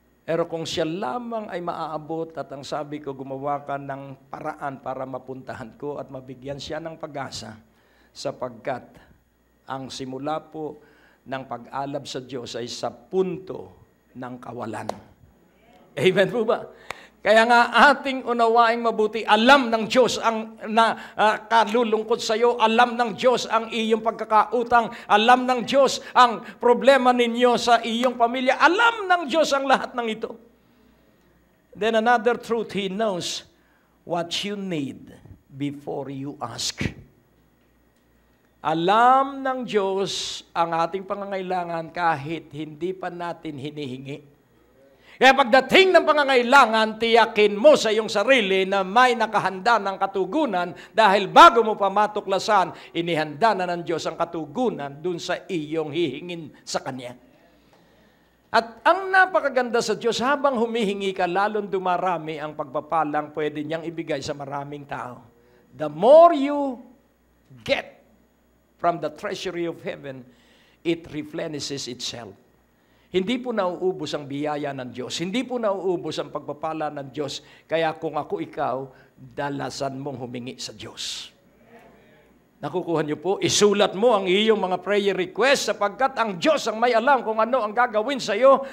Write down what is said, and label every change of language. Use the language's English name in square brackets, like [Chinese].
[Filipino] Pero kung siya lamang ay maaabot at ang sabi ko, gumawa ka ng paraan para mapuntahan ko at mabigyan siya ng pag-asa sapagkat ang simula po ng pag-alab sa Diyos ay sa punto ng kawalan. Amen po ba? Kaya nga ating unawaing mabuti, alam ng Diyos ang kalulungkot sa iyo, alam ng Diyos ang iyong pagkakautang, alam ng Diyos ang problema ninyo sa iyong pamilya, alam ng Diyos ang lahat ng ito. [English] Then another truth, He knows what you need before you ask. [Filipino] Alam ng Diyos ang ating pangangailangan kahit hindi pa natin hinihingi. Kaya pagdating ng pangangailangan, tiyakin mo sa iyong sarili na may nakahanda ng katugunan dahil bago mo pa matuklasan, inihanda na ng Diyos ang katugunan dun sa iyong hihingin sa Kanya. At ang napakaganda sa Diyos, habang humihingi ka, lalong dumarami ang pagpapalang pwede niyang ibigay sa maraming tao. [English] The more you get from the treasury of heaven, it replenishes itself. [Filipino] Hindi po nauubos ang biyaya ng Diyos. Hindi po nauubos ang pagpapala ng Diyos. Kaya kung ako ikaw, dalasan mong humingi sa Diyos. Nakukuha niyo po, isulat mo ang iyong mga prayer request sapagkat ang Diyos ang may alam kung ano ang gagawin sa iyo.